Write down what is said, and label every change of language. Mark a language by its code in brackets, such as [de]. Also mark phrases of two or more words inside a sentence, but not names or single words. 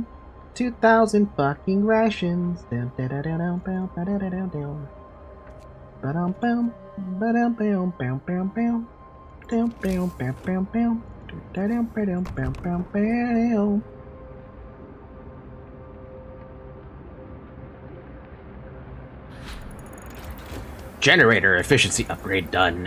[en] 2,000 fucking rations. Dum da da da dum bum ba da da dum dum. Ba dum bum, ba dum bum bum bum bum. Dum bum bum bum bum. Da dum ba dum bum bum bum. Generator efficiency upgrade done.